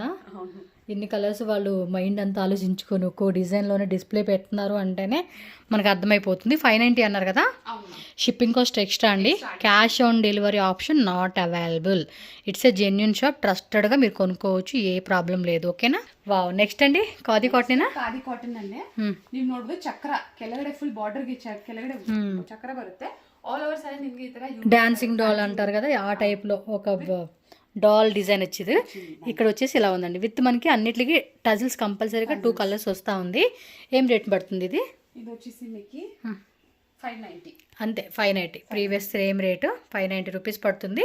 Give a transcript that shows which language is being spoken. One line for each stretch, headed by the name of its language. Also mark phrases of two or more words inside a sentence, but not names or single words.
Telugu: ఇన్ని కలర్స్ వాళ్ళు మైండ్ అంతా ఆలోచించుకొని ఒక్కో డిజైన్లోనే డిస్ప్లే పెడుతున్నారు అంటేనే మనకు అర్థమైపోతుంది. 590 అన్నారు కదా.
English: shipping cost extra
Telugu: అండి.
English: cash on delivery option not available. it's a genuine shop,
Telugu: ట్రస్టెడ్గా మీరు కొనుక్కోవచ్చు, ఏ ప్రాబ్లం లేదు. ఓకేనా? వావ్. నెక్స్ట్ అండి ఖాదీ కాటన్.
Kannada: ಖಾದಿ ಕಾಟನ್ ಅಲ್ಲೇ ನೀವು ನೋಡ್ಬೋದು ಚಕ್ರ ಕೆಳಗಡೆ
English: full border
Kannada: ಗೆ ಕೆಳಗಡೆ ಚಕ್ರ ಬರುತ್ತೆ.
English: all over saree
Kannada: ನಿಮಗೆ ಈ ತರ
English: dancing doll
Telugu: అంటారు కదా, ఆ టైప్లో ఒక డాల్ డిజైన్ వచ్చింది. ఇక్కడ వచ్చేసి ఇలా ఉందండి. విత్ మనకి అన్నిటికి టజిల్స్ కంపల్సరీగా 2 కలర్స్ వస్తూ ఉంది. ఏం రేట్ పడుతుంది ఇది? ఇది వచ్చేసి మీకు 590 అంతే 590
English: previous same rate
Telugu: 590 రూపీస్ పడుతుంది.